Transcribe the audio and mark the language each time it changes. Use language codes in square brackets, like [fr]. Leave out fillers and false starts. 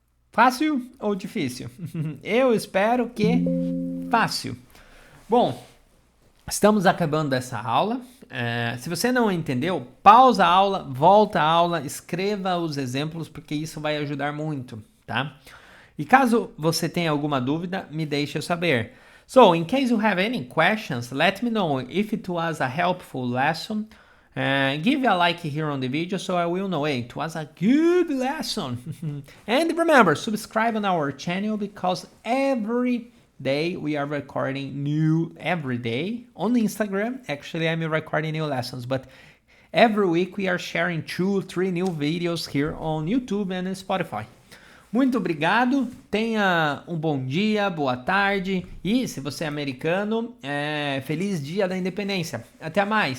[pt] Fácil ou difícil? Eu espero que fácil. Bom, estamos acabando essa aula. Se você não entendeu, pausa a aula, volta a aula, escreva os exemplos, porque isso vai ajudar muito, tá? E caso você tenha alguma dúvida, me deixe saber. [en] So, in case you have any questions, let me know if it was a helpful lesson. Give a like here on the video so I will know it was a good lesson. And remember, subscribe on our channel because every day we are recording new every day on Instagram. Actually, I'm recording new lessons, but every week we are sharing 2-3 new videos here on YouTube and Spotify. [pt] Muito obrigado, tenha um bom dia, boa tarde e, se você é americano, feliz Dia da Independência. Até mais!